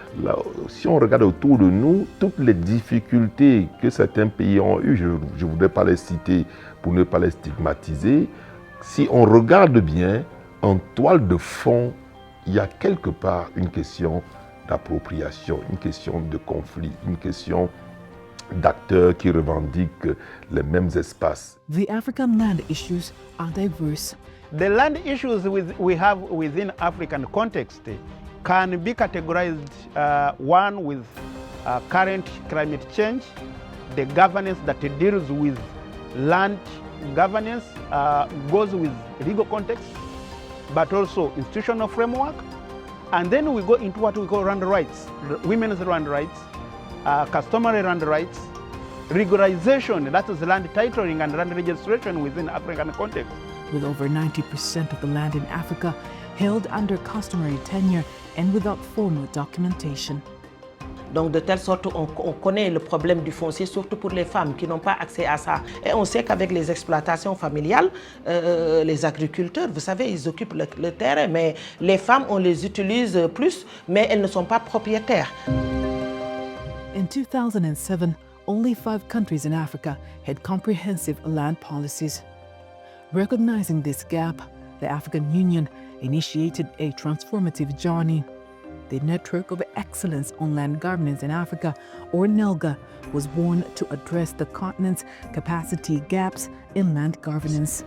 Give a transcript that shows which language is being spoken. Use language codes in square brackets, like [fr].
[fr] Là, si on regarde autour de nous, toutes les difficultés que certains pays ont eues, je ne voudrais pas les citer pour ne pas les stigmatiser, si on regarde bien, en toile de fond, il y a quelque part une question d'appropriation, une question de conflit, une question d'acteurs qui revendiquent les mêmes espaces. [en] The African land issues are diverse. The land issues we have within African context can be categorized one with current climate change, the governance that deals with land governance goes with legal context, but also institutional framework. And then we go into what we call land rights, women's land rights, customary land rights, regularization, that is land titling and land registration within African context. With over 90% of the land in Africa held under customary tenure and without formal documentation. [fr] Donc de telle sorte on connaît le problème du foncier, surtout pour les femmes qui n'ont pas accès à ça. Et on sait qu'avec les exploitations familiales, les agriculteurs, vous savez, ils occupent le terrain, mais les femmes, on les utilise plus, mais elles ne sont pas propriétaires. [en] In 2007, only 5 countries in Africa had comprehensive land policies. Recognizing this gap, the African Union initiated a transformative journey. The Network of Excellence on Land Governance in Africa, or NELGA, was born to address the continent's capacity gaps in land governance.